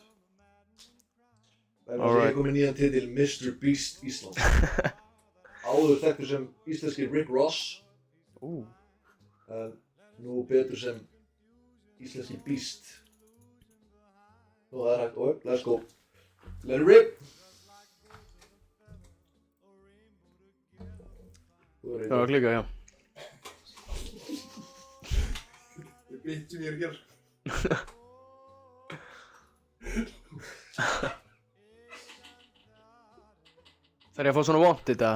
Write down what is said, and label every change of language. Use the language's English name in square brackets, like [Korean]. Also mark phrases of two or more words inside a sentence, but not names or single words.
[Icelandic] Þannig að ég kom með nýjan titil Mr. Beast Ísland. Áður þekktur sem íslenski Rick Ross. En nú betur sem íslenski Beast. Nú það er hægt, og [English] let's go. Let it rip! [Icelandic] Það var klíka, já. Ég veit sem ég er að gera. Þarf ég að fá svona wanted eða?